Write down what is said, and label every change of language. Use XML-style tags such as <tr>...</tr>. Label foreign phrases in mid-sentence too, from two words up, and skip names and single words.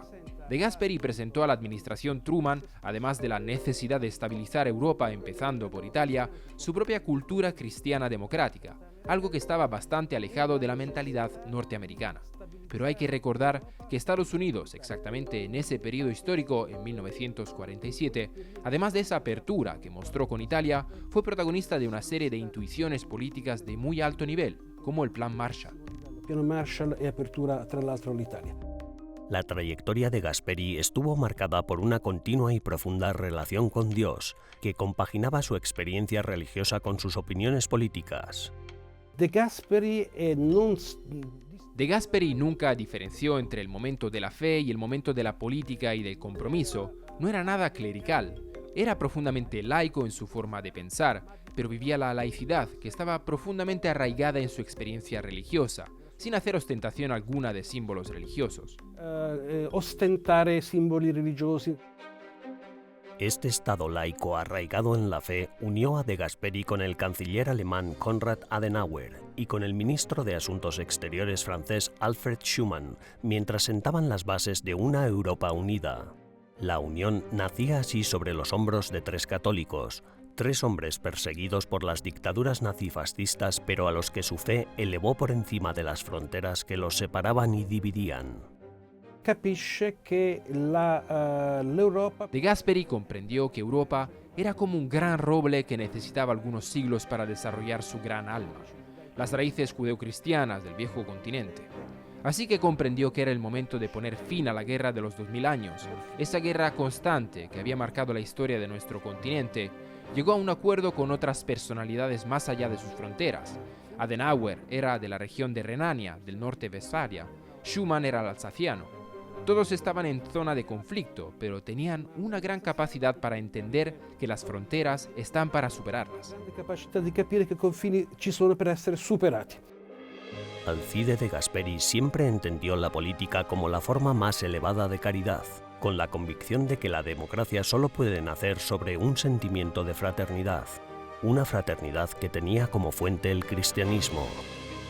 <es>De Gasperi presentó a la administración Truman, además de la necesidad de estabilizar Europa empezando por Italia, su propia cultura cristiana democrática, algo que estaba bastante alejado de la mentalidad norteamericana. Pero hay que recordar que Estados Unidos, exactamente en ese periodo histórico, en 1947, además de esa apertura que mostró con Italia, fue protagonista de una serie de intuiciones políticas de muy alto nivel, como el Plan Marshall.</es> <it>Piano Marshall e apertura, tra l'altro, all'Italia.</it> <es>La trayectoria de Gasperi estuvo marcada por una continua y profunda relación con Dios, que compaginaba su experiencia religiosa con sus opiniones políticas. De Gasperi De Gasperi nunca diferenció entre el momento de la fe y el momento de la política y del compromiso. No era nada clerical. Era profundamente laico en su forma de pensar, pero vivía la laicidad que estaba profundamente arraigada en su experiencia religiosa, sin hacer ostentación alguna de símbolos religiosos.</es> <it>Ostentare simboli religiosi.</it> <es>Este estado laico arraigado en la fe unió a De Gasperi con el canciller alemán Konrad Adenauer y con el ministro de Asuntos Exteriores francés Alfred Schuman, mientras sentaban las bases de una Europa unida. La unión nacía así sobre los hombros de 3 católicos, 3 hombres perseguidos por las dictaduras nazifascistas, pero a los que su fe elevó por encima de las fronteras que los separaban y dividían.</es> <it>Capisce che l'Europa...</it> <es>De Gasperi comprendió que Europa era como un gran roble que necesitaba algunos siglos para desarrollar su gran alma, las raíces judeocristianas del viejo continente. Así que comprendió que era el momento de poner fin a la guerra de los 2000 años, esa guerra constante que había marcado la historia de nuestro continente. Llegó a un acuerdo con otras personalidades más allá de sus fronteras. Adenauer era de la región de Renania, del norte de Westfalia. Schuman era el alsaciano. Todos estaban en zona de conflicto, pero tenían una gran capacidad para entender que las fronteras están para superarlas.</es> <it>Grande capacità di capire che i confini ci sono per essere superati.</it> <es>Alcide de Gasperi siempre entendió la política como la forma más elevada de caridad, con la convicción de que la democracia solo puede nacer sobre un sentimiento de fraternidad, una fraternidad que tenía como fuente el cristianismo.</es>